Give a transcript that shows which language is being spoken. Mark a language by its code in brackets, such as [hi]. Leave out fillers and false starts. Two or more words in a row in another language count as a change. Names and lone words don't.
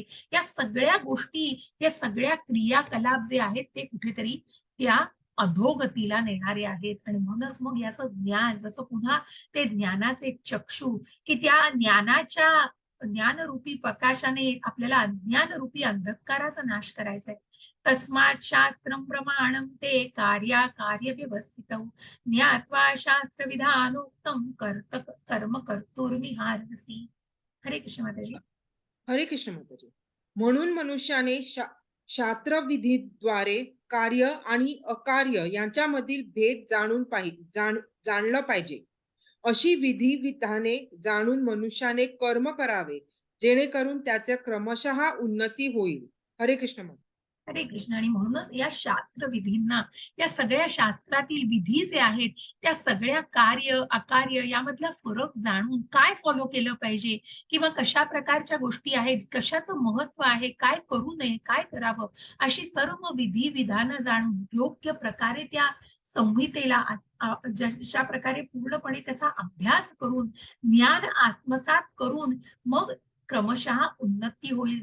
[mr] या सगळ्या गोष्टी, या सगळ्या क्रियाकलाप जे आहेत ते कुठेतरी त्या अधोगतीला नेणारे आहेत. आणि म्हणूनच मग याचं ज्ञान, जसं पुन्हा ते ज्ञानाचे चक्षु, की त्या ज्ञानरूपी प्रकाशाने आपल्याला अज्ञानरूपी अंधकाराचा नाश करायचा आहे. [sa] तस्मात् शास्त्रं प्रमाणं ते कार्य व्यवस्थित ज्ञात्वा शास्त्र विधानोक्तं कर्म कर्तुर्मिहार्हसि. [mr] हरे कृष्ण माताजी. हरे कृष्ण माताजी. म्हणून मनुष्याने शास्त्रविधीद्वारे कार्य आणि अकार्य यांच्यामधील भेद जाणलं पाहिजे. अशी विधी विधाने जाणून मनुष्याने कर्म करावे, जेणेकरून त्याच्या क्रमशः उन्नती होईल. हरे कृष्ण माता. हरे कृष्ण. आणि म्हणूनच या शास्त्र विधींना, या सगळ्या शास्त्रातील विधी जे आहेत, त्या सगळ्या कार्य, अकार्य यामधला फरक जाणून काय फॉलो केलं पाहिजे किंवा कशा प्रकारच्या गोष्टी आहेत, कशाचं महत्व आहे, काय करू नये, काय करावं, अशी सर्व विधी विधानं जाणून योग्य प्रकारे त्या संहितेला जशा प्रकारे पूर्णपणे त्याचा अभ्यास करून, ज्ञान आत्मसात करून मग क्रमशः उन्नती होईल.